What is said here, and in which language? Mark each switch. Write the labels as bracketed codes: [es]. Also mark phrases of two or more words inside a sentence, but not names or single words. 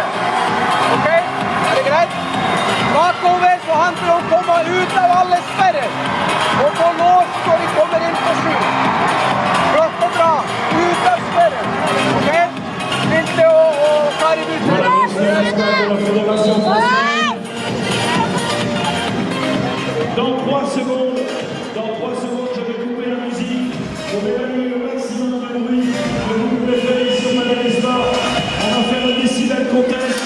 [no] Ok, er det greit? Bakover så handler det om å komme ut av alle sperrer, og få lås når vi kommer inn på sju. Flott og bra, ut av sperren, ok? Stilte og Kari Butter. [fr] Dans 3 secondes, je vais couper la musique. On va évaluer le maximum de bruit que vous pouvez faire ici au Madagascar. On va faire le décibel contest.